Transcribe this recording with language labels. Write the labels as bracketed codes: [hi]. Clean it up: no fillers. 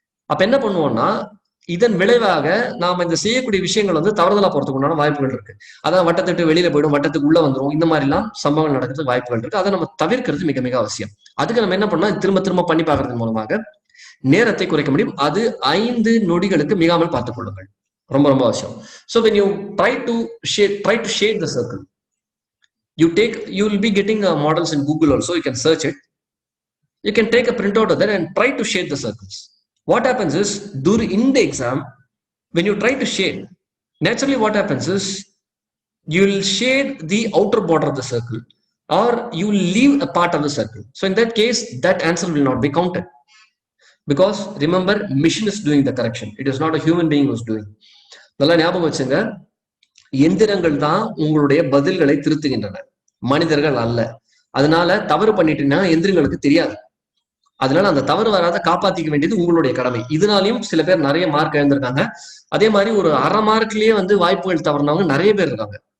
[ta] அப்ப என்ன பண்ணுவோம்னா, இதன் விளைவாக நாம இந்த செய்யக்கூடிய விஷயங்கள் தவறுதலா போறதுக்கு உண்டான வாய்ப்புகள் இருக்கு. அதான் வட்டத்திட்டு வெளியில போயிடும், வட்டத்துக்கு உள்ள வந்துடும், இந்த மாதிரி எல்லாம் சம்பவங்கள் நடக்கிறதுக்கு வாய்ப்புகள் இருக்கு. அதை நம்ம தவிர்க்கிறது மிக மிக அவசியம். அதுக்கு நம்ம என்ன பண்ணா, திரும்ப திரும்ப பண்ணி பார்க்கறது மூலமாக நேரத்தை குறைக்க முடியும். அது 5 நொடிகளுக்கு மிகாமல் பார்த்துக் கொள்ளுங்கள். ரொம்ப ரொம்ப அவசியம். [en] So when you try to shade the circle, you will be getting models in Google also. You can search it. You can take a printout of that and try to shade the circles. What happens is, in the exam, when you try to shade, naturally what happens is you will shade the outer border of the circle, or you will leave a part of the circle. So in that case, that answer will not be counted, because remember, machine is doing the correction, it is not a human being who is doing. [ta] நல்லா ஞாபகம் வச்சுங்க, எந்திரங்கள் தான் உங்களுடைய பதில்களை திருத்துகின்றன, மனிதர்கள் அல்ல. அதனால தவறு பண்ணிட்டீங்கன்னா எந்திரங்களுக்கு தெரியாது. அதனால அந்த தவறு வராத காப்பாத்திக்க வேண்டியது உங்களுடைய கடமை. இதனாலையும் சில பேர் நிறைய மார்க் எழுந்திருக்காங்க. அதே மாதிரி ஒரு அரை மார்க்லயே வாய்ப்புகள் தவறினவங்க நிறைய பேர் இருக்காங்க.